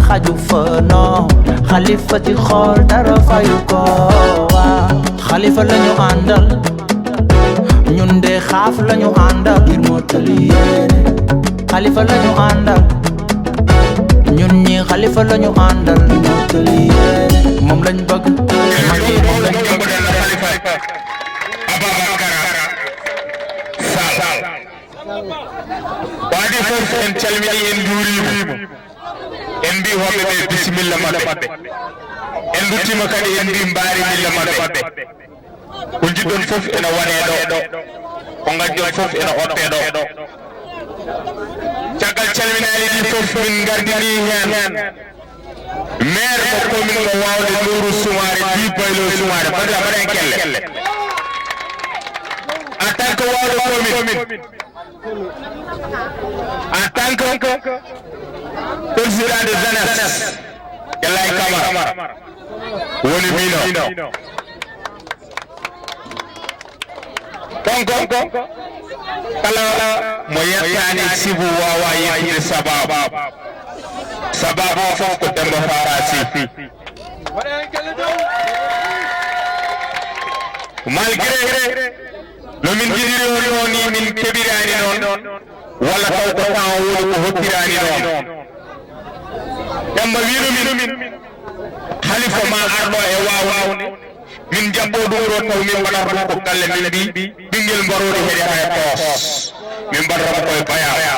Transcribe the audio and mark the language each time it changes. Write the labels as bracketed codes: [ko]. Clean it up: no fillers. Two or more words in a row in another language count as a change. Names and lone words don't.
[wo] xaju fa non xalifa ci xool dara fayu ko waa xalifa lañu àndal ñun de xaaf lañu àndal ngir mottali yéene xalifa lañu àndal ñun ñi xalifa lañu àndal ngir mottali yéene moom lañ bëgg magi moom lañ bëgg [ff] Wadi fof en calmini en juurima en mbi hoɓɓe ɓe bisimilla maɓɓe en duttima kadi en mbi mbaari milla maɓɓe ko jiɗɗon fof ene waɗe ɗo ko gañƴon fof ene hoppe ɗo caggal calminali ɗi fof min gardini hen maire mo commune mo wawde Nourou Soumaré bi Baylo Soumaré bandira mbaɗen kelle [fr] en tant que [ff] wawde commune [fr] en tant que président de jeunesse [ff] Yallay Camara woni mino donc kala mo yettani sibu wawa yettude sababu o fof ko Demba Fara Sy malgré no min jiɗiri on ni min keɓirani noon walla taw ko temps woni ko hoppirani noon Demba wino min halifa ma arɗo e wawde min jabbo ɗum ɗo taw min mbaɗata ɗum ko galle min mbi ɓinguel mbarori heɗeta e poos min mbaɗata koye baya